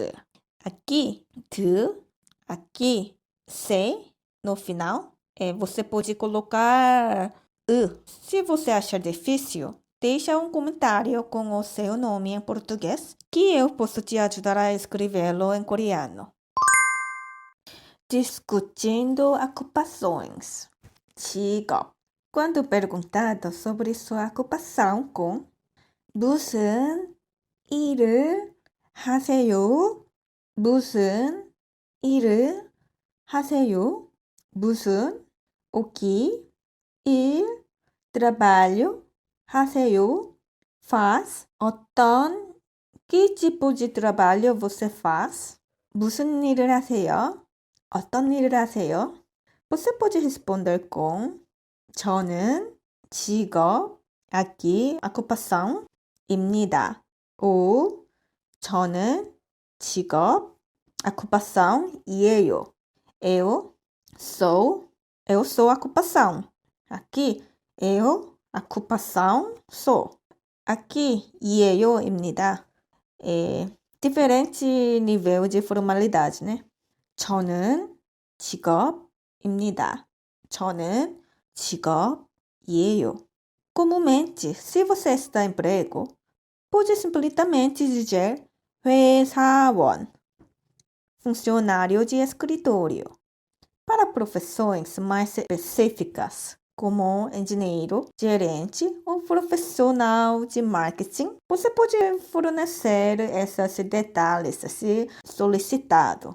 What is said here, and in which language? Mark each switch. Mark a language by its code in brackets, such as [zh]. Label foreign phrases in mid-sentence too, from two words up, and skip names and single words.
[pt] Aqui, de, aqui, se, no final, você pode colocar Se você achar difícil, deixa um comentário com o seu nome em português, que eu posso te ajudar a escrevê-lo em coreano. Discutindo ocupações. 직업. Quando perguntado sobre sua ocupação com [ko] 무슨 일을 하세요? 무슨 일을 하세요? 무슨, [pt] o que, 일, trabalho, 하세요, faz, 어떤, que tipo de trabalho você faz? [ko] 무슨 일을 하세요? 어떤 일을 하세요? [pt] Você pode responder com [ko] 저는 직업, [pt] aqui, ocupação입니다. [ko] ou 저는 직업, [pt] ocupação이에요. Eu sou ocupação. Aqui, eu, ocupação, sou. Aqui, 이에요입니다. diferente nível de formalidade, né? [ko] 저는 직업입니다. 저는 직업이에요. [pt] Comumente, se você está em emprego, pode simplesmente dizer 회사원, funcionário de escritório. Para profissões mais específicas, como engenheiro, gerente ou profissional de marketing, você pode fornecer esses detalhes se solicitado.